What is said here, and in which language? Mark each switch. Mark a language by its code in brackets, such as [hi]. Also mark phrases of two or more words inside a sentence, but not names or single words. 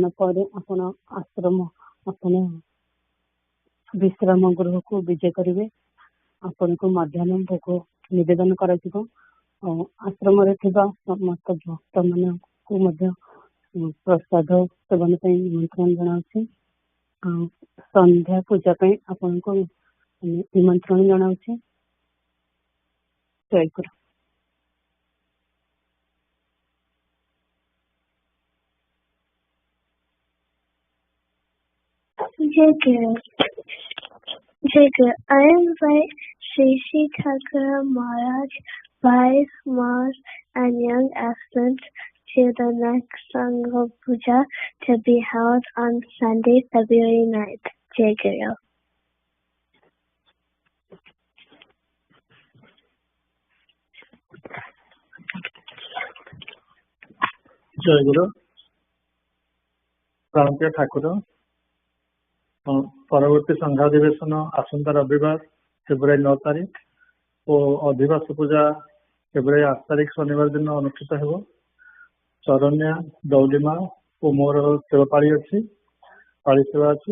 [or] ପରେ ଆପଣ ଆଶ୍ରମ ଆପଣ ବିଶ୍ରାମ ଗୃହକୁ ବିଜେ କରିବେ ଆପଣଙ୍କୁ ମଧ୍ୟାହ୍ନ ଭୋଗ ନିବେଦନ କରାଯିବ ଆଉ ଆଶ୍ରମରେ ଥିବା ସମସ୍ତ ଭକ୍ତ ମାନଙ୍କୁ ମଧ୍ୟ ପ୍ରସାଦ ସେବନ ପାଇଁ ନିମନ୍ତ୍ରଣ ଜଣାଉଛି ଆଉ ସନ୍ଧ୍ୟା ପୂଜା ପାଇଁ ଆପଣଙ୍କୁ ନିମନ୍ତ୍ରଣ ଜଣାଉଛି ଜୟ ଗୁରୁ [en] Jayaguru, I invite Sri Thakur Maharaj, wife, Moss, and young aspirants to the next Sangha Puja to be held on Sunday, February 9th. Jayaguru. [or] ଜୟଗୁରୁ ପ୍ରାଣପ୍ରିୟ ଠାକୁର ପରବର୍ତ୍ତୀ ସଂଘାଧିବେଶନ ଆସନ୍ତା ରବିବାର ଫେବୃଆରୀ 9 ତାରିଖ ଓ ଅଧିବାସ ପୂଜା ଫେବୃଆରୀ 8 ତାରିଖ ଶନିବାର ଦିନ ଅନୁଷ୍ଠିତ ହେବ ଶରଣ୍ୟା, ଦୌଲିମା ଓ ମୋର ସେବା ପାଳି ଅଛି, ପାଳି ସେବା ଅଛି।